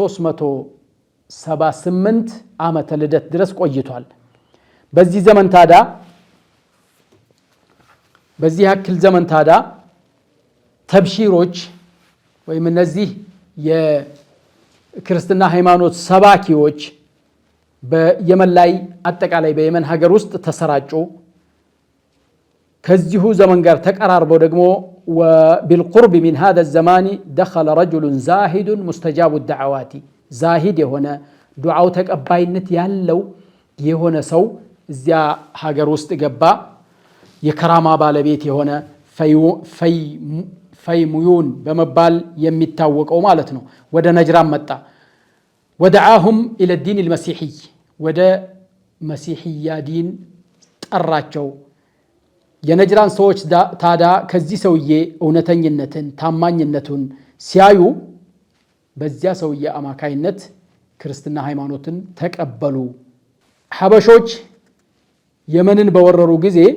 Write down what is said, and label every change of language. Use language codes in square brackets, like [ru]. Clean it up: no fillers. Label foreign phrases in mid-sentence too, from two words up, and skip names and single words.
[am] 378 ዓመተ ልደት ድረስ ቆይቷል። በዚህ ያክል ዘመን ታዳ ተብሺሮች ወይም እነዚህ የክርስትና ሃይማኖት ሰባኪዎች በየመን ላይ አጠቃላይ በየመን ሀገር ውስጥ ተሰራጩ። ከዚሁ ዘመን ጋር ተቀራርበው ደግሞ [ar] وبالقرب من هذا الزمان دخل رجل زاهد مستجاب الدعوات زاهد [am] የሆነ ዱዓው ተቀባይነት ያለው የሆነ ሰው እዚያ ሀገር ውስጥ ገባ። የከራማ ባለቤት የሆነ ፈይሙዩን በመባል የሚታወቀው ማለት ነው። ወደ ነጅራን መጣ። [ar] ودعاهم الى الدين المسيحي [am] ወደ መሲሕያ ዲን ጠራቸው። የነጅራን ሰዎች ታዳ ከዚህ ሰውዬ እውነተኝነትን ታማኝነቱን ሲያዩ በዚያ ሰውዬ አማካይነት ክርስትና ሃይማኖትን ተቀበሉ። ሐበሾች የመንን በወረሩ ጊዜ